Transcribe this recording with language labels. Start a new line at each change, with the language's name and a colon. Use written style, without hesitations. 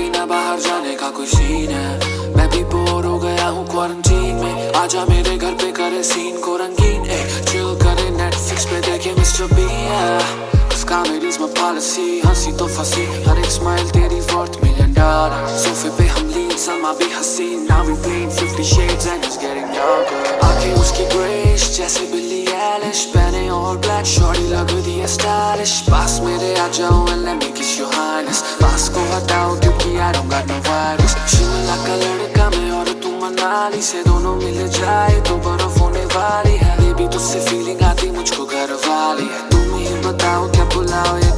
Hindi: बाहर जाने का कोई सीन है, मैं भी बोर हो गया हूँ क्वारंटीन में, आजा मेरे घर पे करे सीन को रंगीन, चिल करे नेटफ्लिक्स पे देखे मिस्टर बीन। कॉमेडीज में पॉलिसी, हंसी तो फंसी, हर एक स्माइल तेरी वर्थ $1 million। सोफे पे हम लीन, सलमा भी हसीन,
English: now we playing 50 shades and it's getting darker।
Hindi: आंखें उसकी ग्रेश जैसे बिली एलिश, पहने और ब्लैक शॉर्टी लगती है स्टाइलिश। पास मेरे आ जाओ
English: and let me kiss your highness,
Hindi: पास को हटाओ क्योंकि
English: I don't got no virus।
Hindi: Shimla का लड़का मैं और तू मनाली से, दोनों मिल जाए तो बर्फ होने वाली है। बेबी तुझसे फीलिंग आती मुझको घर वाली है, तुम ही बताओ क्या बुलाओ